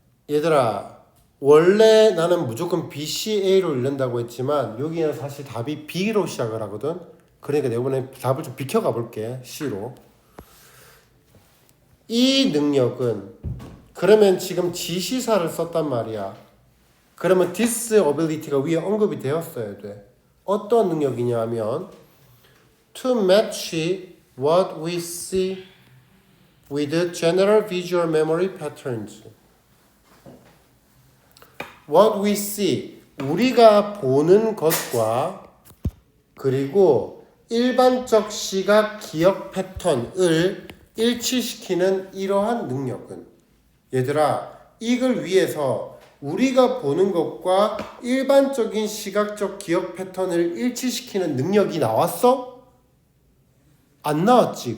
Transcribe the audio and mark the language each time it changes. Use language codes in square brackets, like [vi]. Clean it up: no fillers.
[ko] 얘들아, 원래 나는 무조건 BCA로 읽는다고 했지만 여기는 사실 답이 B로 시작을 하거든. 그러니까 내가 이번에 답을 좀 비켜가 볼게. C로. 이 능력은 그러면 지금 지시사를 썼단 말이야. 그러면 [en] this ability [ko] 가 위에 언급이 되었어야 돼. 어떤 능력이냐 하면 [en] to match what we see with general visual memory patterns. What we see, [ko] 우리가 보는 것과 그리고 일반적 시각 기억 패턴을 일치시키는 이러한 능력은 얘들아, 이걸 위해서 우리가 보는 것과 일반적인 시각적 기억 패턴을 일치시키는 능력이 나왔어? 안 나왔지.